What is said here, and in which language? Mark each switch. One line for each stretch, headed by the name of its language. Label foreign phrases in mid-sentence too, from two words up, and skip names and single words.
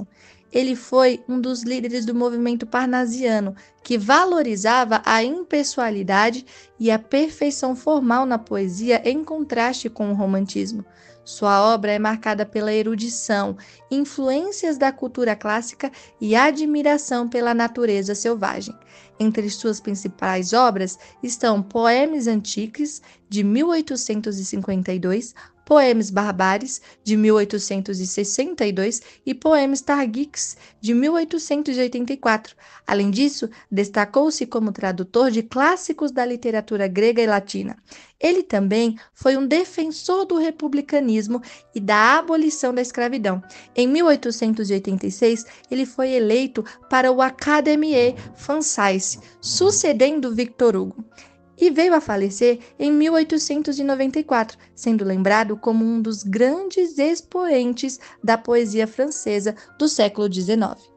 Portuguese: Ele foi um dos líderes do movimento parnasiano, que valorizava a impessoalidade e a perfeição formal na poesia em contraste com o romantismo. Sua obra é marcada pela erudição, influências da cultura clássica e admiração pela natureza selvagem. Entre suas principais obras estão Poèmes Antiques, de 1852, Poèmes Barbares, de 1862 e Poèmes Targiques, de 1884. Além disso, destacou-se como tradutor de clássicos da literatura grega e latina. Ele também foi um defensor do republicanismo e da abolição da escravidão. Em 1886, ele foi eleito para o Académie Française, sucedendo Victor Hugo, e veio a falecer em 1894, sendo lembrado como um dos grandes expoentes da poesia francesa do século XIX.